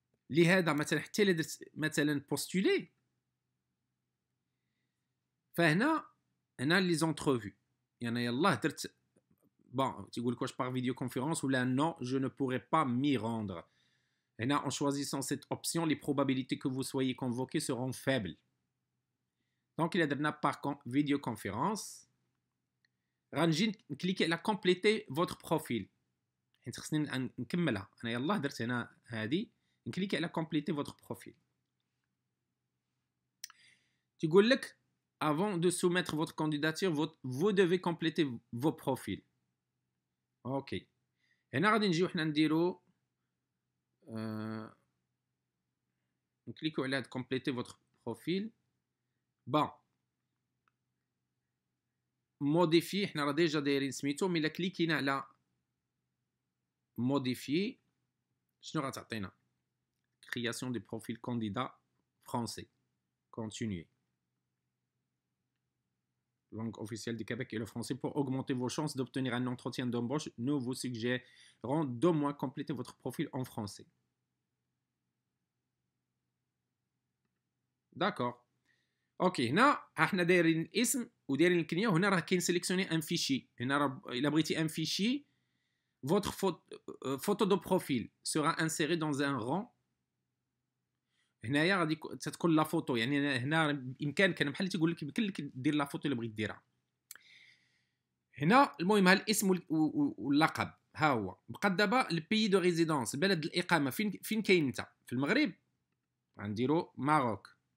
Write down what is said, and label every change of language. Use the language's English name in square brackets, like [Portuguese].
[Arabic] لهذا مثلا حتى الا درت مثلا بوستولي فهنا لي زونترفو يعني يلاه درت bon تيقول لك واش باغ فيديو كونفيرونس ولا [French] non je ne pourrais pas m'y rendre. [Arabic] هنا [French] en choisissant cette option les probabilités que vous soyez convoqué seront faibles. donc il [Arabic] درنا [French] par vidéo conférence [Arabic] غنجي نكليكي على [French] compléter votre profil [Arabic] حيت خصني نكملها. انا يلاه درت هنا هذه نكليكي على [French] compléter votre profil. [Arabic] تيقول لك [French] avant de soumettre votre candidature vous devez compléter vos profils. [Arabic] اوكي هنا غادي نجيو حنا نديرو نكليكو على هاد [French] compléter votre profil. [Arabic] بون موديفي حنا راه ديجا دايرين سميتو، مي الا كليكينا على موديفي شنو غتعطينا؟ [French] création du profil candidat français. Continuer. Langue officielle du Québec et le français. Pour augmenter vos chances d'obtenir un entretien d'embauche, nous vous suggérons d'au moins compléter votre profil en français. D'accord. [Arabic] Ok, هنا احنا دايرين الاسم ودايرين الكنيه، وهنا راه كاين سيليكسيوني ان فيشي. هنا راه الا بغيتي ان فيشي [French] votre photo de profil sera insérée dans un rang. [Arabic] هنايا غادي تكون لا فوتو، يعني هنا بامكانك، انا بحال اللي تيقول لك يمكن لك دير لا فوتو اللي بغيت ديرها. هنا المهم ها الاسم واللقب ها هو. بقى دابا البيي دو ريزيدونس، بلد الاقامه، فين كاين انت؟ في المغرب غنديرو ماروك.